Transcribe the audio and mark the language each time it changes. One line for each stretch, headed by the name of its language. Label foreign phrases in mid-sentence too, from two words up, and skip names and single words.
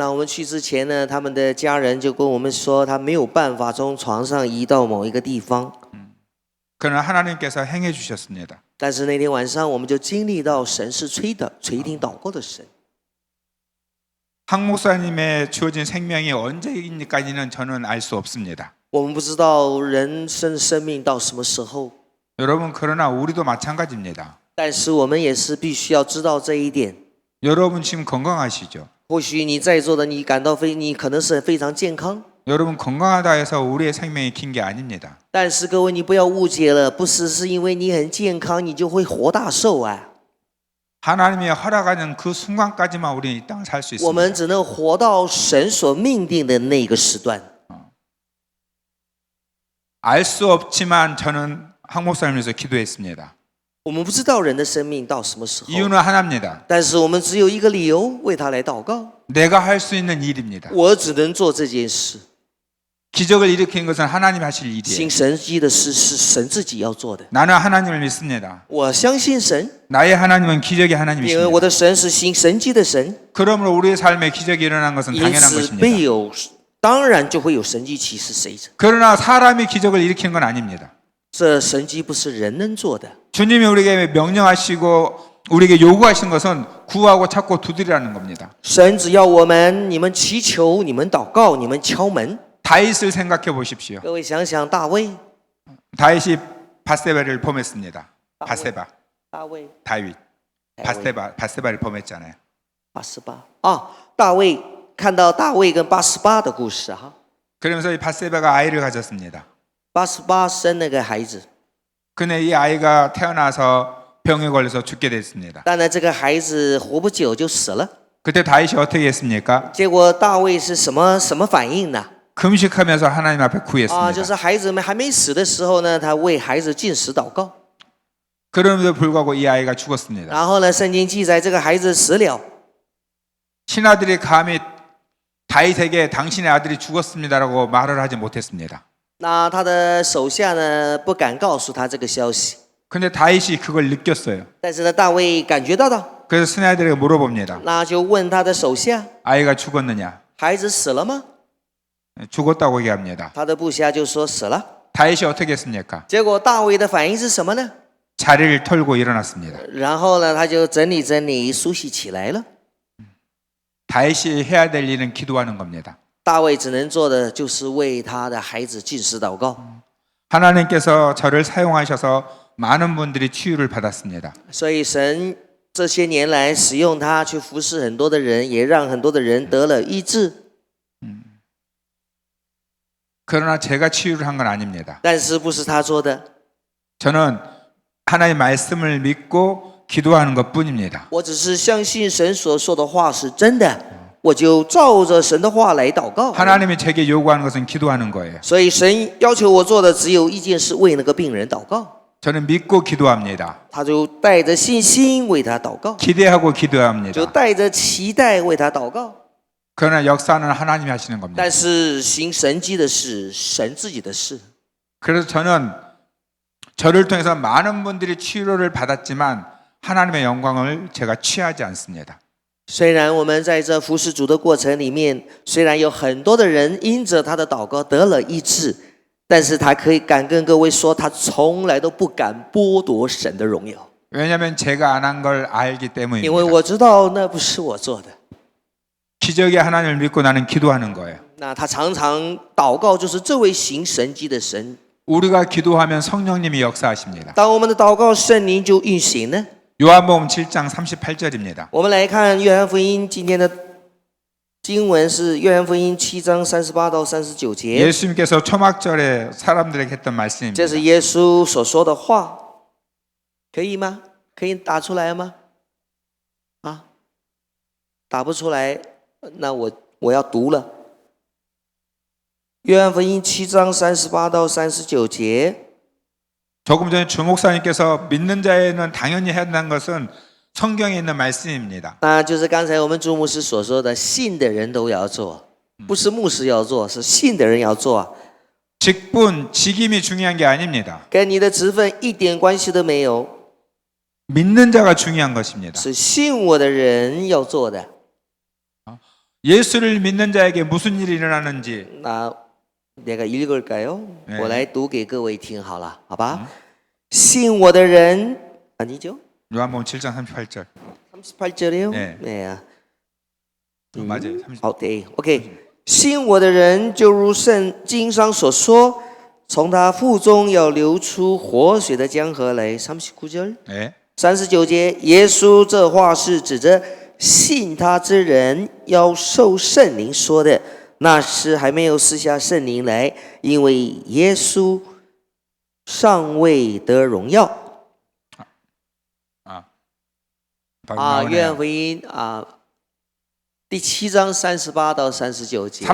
Chinese: 那我们去之前呢，他们的家人就跟我们说，他没有办法从床上移到某一个地方。
Korean: 그러나 하나님께서 행해 주셨습니다.
Chinese: 但是那天晚上，我们就经历到神是垂听祷告的神。
Korean: 한 목사님의 주어진 생명이 언제인지까지는 저는 알 수 없습니다.
Chinese: 我们不知道人生的生命到什么时候，
Korean: 여러분 그러나 우리도 마찬가지입니다.
Chinese: 但是我们也是必须要知道这一点。
Korean: 여러분 지금 건강하시죠?
Chinese: 或许你在座的你感到你可能是非常健康，
Korean: 여러분 건강하다 해서 우리의 생명이 긴 게 아닙니다.
Chinese: 但是各位你不要误解了，不是因为你很健康你就会活大寿啊。
Korean: 하나님이 허락하는 그 순간까지만 우리는 이 땅을 살 수
Chinese: 我们
Korean: 있습니다.
Chinese: 只能活到神所命定的那个时段。
Korean: 알 수 없지만 저는 한 목사님에서 기도했습니다.
Chinese: 我们不知道人的生命到什么时候，
Korean: 이유는 하나입니다.
Chinese: 但是我们只有一个理由，为他来祷告。
Korean: 내가 할 수 있는 일입니다.
Chinese: 我只能做这件事，
Korean: 기적을 일으키는 것은 하나님 하실
Chinese: 行
Korean: 일이에요.
Chinese: 神迹的事是神自己要做的。
Korean: 나는 하나님을 믿습니다.
Chinese: 我相信神，
Korean: 나의 하나님은 기적의
Chinese: 因为
Korean: 하나님이십니다.
Chinese: 我的神是行神迹的神，
Korean: 그러므로 우리의 삶에 기적이 일어난 것은
Chinese: 因
Korean: 당연한
Chinese: 此
Korean: 것입니다.
Chinese: 必有，当然就会有神迹奇事随着。
Korean: 그러나 사람이 기적을 일으키는 건 아닙니다.
Chinese: 这神迹不是人能做的，
Korean: 주님이 우리에게 명령하시고 우리에게 요구하신 것은 구하고 찾고 두드리라는 겁니다.
Chinese: 神只要我们，你们祈求，你们祷告，你们敲门。
Korean: 다윗을 생각해 보십시오.
Chinese: 各位想想大卫，
Korean: 다윗이 바세바를 범했습니다. 바세바,
Chinese: 大卫
Korean: 다윗, 바세바를 범했잖아요.
Chinese: 88 啊，大卫看到大卫跟88的故事哈，
Korean: 그러면서 이 바세바가 아이를 가졌습니다.
Chinese: 88 生那个孩子，
Korean: 근데 이 아이가 태어나서 병에 걸려서 죽게 됐습니다.
Chinese: 当然这个孩子活不久就死了。
Korean: 그때 다윗이 어떻게 했습니까?
Chinese: 结果大卫是什么反应呢？
Korean: 금식하면서 하나님 앞에
Chinese: 啊，就
Korean: 구했습니다.
Chinese: 是孩子们还没死的时候呢，他为孩子进食祷告。
Korean: 그럼에도 불구하고 이 아이가 죽었습니다.
Chinese: 然后呢，圣经记载这个孩子死了。
Korean: 신하들이 감히 다윗에게 당신의 아들이 죽었습니다라고 말을 하지 못했습니다.
Chinese: 那他的手下呢不敢告诉他这个消息，
Korean: 근데 다윗이 그걸 느꼈어요.
Chinese: 但是呢，大卫感觉到了，
Korean: 그래서 신하들에게 물어봅니다.
Chinese: 那就问他的手下，
Korean: 아이가 죽었느냐?
Chinese: 孩子死了吗？
Korean: 죽었다고 얘기합니다.
Chinese: 他的部下就说死了。
Korean: 다윗이 어떻게 했습니까?
Chinese: 结果大卫的反应是什么呢？
Korean: 자리를 털고 일어났습니다.
Chinese: 然后呢，他就整理梳洗起来了。
Korean: 다윗이 해야 될 일은 기도하는 겁니다.
Chinese: 大卫只能做的就是为他的孩子进食祷告。
Korean: 하나님께서 저를 사용하셔서 많은 분들이 치유를 받았습니다.
Chinese: 所以神这些年来使用他去服侍很多的人，也让很多的人得了医治。
Korean: 그러나 제가 치유를 한 건 아닙니다.
Chinese: 但是不是他做的，
Korean: 저는 하나님의 말씀을 믿고 기도하는 것뿐입니다.
Chinese: 我只是相信神所说的话是真的，我就照着神的话来祷告。
Korean: 하나님이 제게 요구하는 것은 기도하는 거예요.
Chinese: 所以神要求我做的只有一件事，为那个病人祷告。
Korean: 저는 믿고 기도합니다.
Chinese: 他就带着信心为他祷告，
Korean: 기대하고
Chinese: 就
Korean: 기도합니다.
Chinese: 带着期待为他祷告。
Korean: 그러나 역사는 하나님이 하시는 겁니다.
Chinese: 但是行神迹的是神自己的事。
Korean: 그래서 저는 저를 통해서 많은 분들이 치유를 받았지만 하나님의 영광을 제가 취하지 않습니다.
Chinese: 虽然我们在这服侍主的过程里面，虽然有很多的人因着他的祷告得了医治，但是他敢跟各位说，他从来都不敢剥夺神的荣耀，
Korean: 왜냐하면 제가 안 한 걸 알기
Chinese: 因为
Korean: 때문입니다.
Chinese: 我知道那不是我做的。
Korean: 기적의 하나님을 믿고 나는 기도하는 거예요.
Chinese: 那他常常祷告，就是这位行神迹的神。
Korean: 우리가 기도하면 성령님이 역사하십니다.
Chinese: 当我们的祷告，圣灵就运行呢。
Korean: 요한복음 7장 38절입니다.
Chinese: 我们来看约翰福音，今天的经文是约翰福音7章38到39节，
Korean: 예수님께서 초막절에 사람들에게 했던
Chinese: 这
Korean: 말씀입니다.
Chinese: 是耶稣所说的话，可以吗？可以打出来吗？啊，打不出来，那我要读了。约翰福音7章38到39节。
Korean: 조금 전에 주 목사님께서 믿는 자에는 당연히 해야 한다는 것은 성경에 있는 말씀입니다.
Chinese: 那就是刚才我们朱牧师所说的，信的人都要做，不是牧师要做，是信的人要做。
Korean: 직분, 직임이 중요한 게 아닙니다.
Chinese: 跟你的职分一点关系都没有，
Korean: 믿는 자가 중요한 것입니다.
Chinese: 是信我的人要做的。
Korean: 예수를 믿는 자에게 무슨 일이 일어나는지 那내가 읽을까요? 네.
Chinese: 我来读给各位听好了，好吧？信我的人 아니죠?
Korean: 요한복음 7장 38절. 38절이요? 네. 네. 맞아요. 30.
Chinese: 好的 OK 信我的人就如圣经上所说从他腹中要流出活水的江河来 39절
Korean: 네.
Chinese: 39 节耶稣这话是指着信他之人要受圣灵说的那时还没有赐下圣灵来因为耶稣尚未得荣耀 约翰福音第7章38到39节